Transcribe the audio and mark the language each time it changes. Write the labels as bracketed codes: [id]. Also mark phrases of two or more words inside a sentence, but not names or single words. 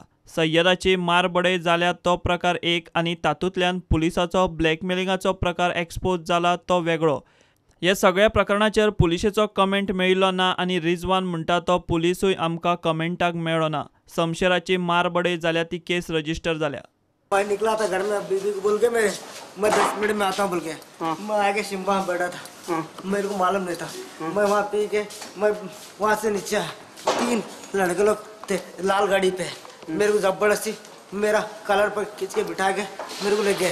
[kok] सय्यदाची मारबडय जाल्या तो प्रकार एक आनी तातूंतल्यान पुलिसाचो ब्लॅकमेलिंगाचो प्रकार एक्सपोज जाला तो वेगळो। ह्या सगळ्या प्रकरणाचेर पुलिशेचो कमेंट मेळिल्लो ना आनी रिजवान म्हणटा तो पुलिसूय आमकां कमेंटाक मेळ्ळो ना। शमशेराची मारबडय जाल्या ती [en] case register [kok] जाल्या। [hi] मैं निकला था घर में बीबी को बोल के मैं 10 मिनट में आता हूँ बोल के मैं आके शिम्बा में बैठा था। मेरे को मालूम नहीं था। मैं वहाँ पी के मैं वहाँ से नीचे आया, 3 लड़के लोग थे लाल गाड़ी पे। मेरे को जबरदस्ती मेरा कलर पर खींच के बिठा के मेरे को ले गए।